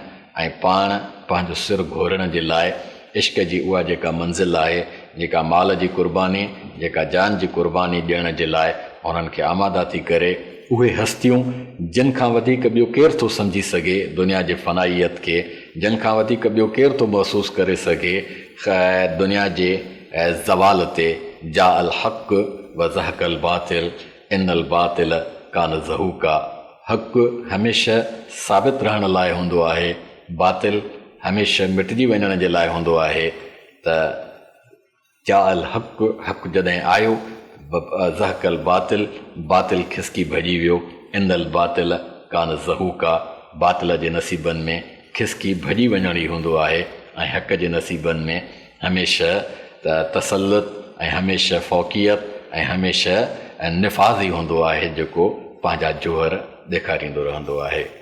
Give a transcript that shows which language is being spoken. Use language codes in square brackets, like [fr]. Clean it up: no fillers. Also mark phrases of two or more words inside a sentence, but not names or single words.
[sd] ऐं पाण पंहिंजो सिर घोरण जे लाइ इश्क जी उहा जेका मंज़िल आहे, जेका माल जी क़ुर्बानी, जेका जान जी क़ुर्बानी ॾियण जे लाइ उन्हनि खे आमादा थी करे, उहे हस्तियूं जिन खां वधीक ॿियो केरु थो सम्झी सघे दुनिया जे फ़नाइयत खे, जिन खां वधीक ॿियो केरु थो महसूसु करे सघे दुनिया जे ज़वाल ते, [ar] جاء الحق وزهق الباطل إن الباطل كان زهوقا, [sd] हक़ हमेशह साबित रहण लाइ हूंदो आहे, बातिल हमेशह मिटिजी वञण जे लाइ हूंदो आहे। त [ar] جاء الحق, [sd] हक़ जॾहिं आयो, [ar] زهق الباطل, [sd] बातिल खिसकी भॼी वियो, [ar] إن الباطل كان زهوقا, [sd] बातिल जे नसीबनि में खिसकी भॼी वञण ई हूंदो आहे ऐं हक़ जे नसीबनि में हमेशह तसल्लुत ऐं हमेशह फ़ौक़ियत ऐं हमेशह निफ़ाज़ ई हूंदो आहे जेको पंहिंजा जोहर ॾेखारींदो रहंदो आहे।